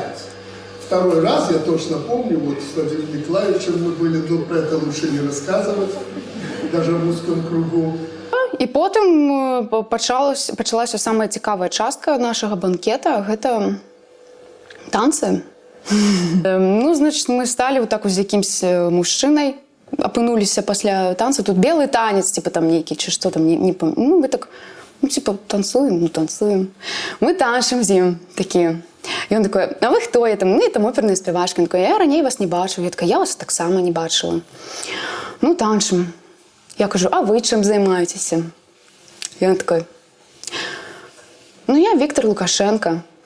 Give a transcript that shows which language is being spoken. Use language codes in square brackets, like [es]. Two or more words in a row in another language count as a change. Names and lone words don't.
[ru] Второй раз, я точно помню, вот с Владимиром Николаевичем мы были, но про это лучше не рассказывать, даже в узком кругу. [be] І потым пачалася самая цікавая частка нашага банкета, гэта танцы. [ru] Ну, значит, мы стали вот так вот [be] з якімсь мужчынай, апынуліся пасля танца, [ru] тут белый танец, типа там [be] нейкі, чи што там, [ru] не помню. Ну, мы так, ну, типа, танцуем, ну, танцуем. [be] Мы танчым з ім такі. І [ru] он такой: [be] «А вы хто? Я там, ну, я там оперная спявачка». [ru] Он такой: [be] «Я раней вас не бачыў». Я такая: «Я вас таксама не бачыла». Ну, танчым. Я кажу: «А вы чым займаецеся?» І [ru] он такой: [be] «Ну, я Віктор Лукашенко».